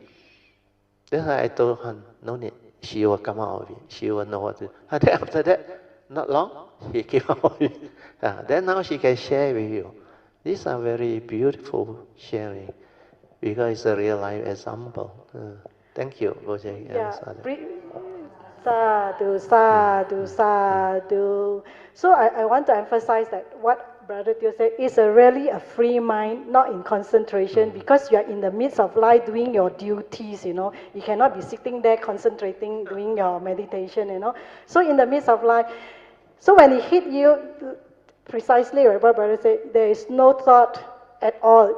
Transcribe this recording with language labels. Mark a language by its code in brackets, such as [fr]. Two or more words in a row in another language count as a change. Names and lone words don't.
[en] That's why I told her, no need. She will come out of it. She will know what to do. And then after that, not long, she came out of it. Then now she can share with you. These are very beautiful sharing because it's a real life example. Thank you, Poh Cheng. Yeah, [pi] sadhu, sadhu, sadhu. [en] So I want to emphasize that what Brother Teo said is really a free mind, not in concentration, because you are in the midst of life doing your duties, you know. You cannot be sitting there concentrating, doing your meditation, you know. So in the midst of life, so when it hit you, precisely what Brother said, there is no thought at all.